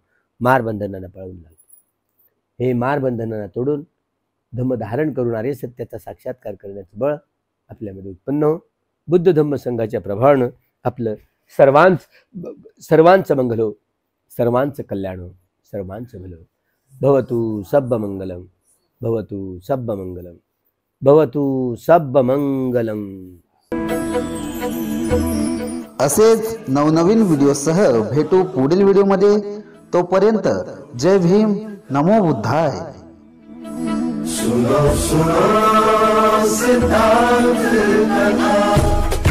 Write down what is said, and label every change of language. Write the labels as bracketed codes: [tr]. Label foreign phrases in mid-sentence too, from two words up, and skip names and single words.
[mr] मारबंधनांना पळवून लावतो. हे मारबंधनांना तोडून धम्म धारण करून आर्य सत्याचा साक्षात्कार करण्याचं बळ आपल्यामध्ये उत्पन्न हो. बुद्ध धम्म संघाच्या प्रभावानं आपलं सर्वांचं मंगल हो, सर्वांचं कल्याण हो, सर्वांचं भलं. [pi] भवतु सब्ब मंगलम, भवतु सब्ब मंगलम, भवतु सब्ब मंगलम. [mr] असेच नवनवीन व्हिडिओसह भेटू पुढील व्हिडिओमध्ये. तोपर्यंत जय भीम, नमो बुद्धाय. [hi] सुनो सिद्धांत कथा.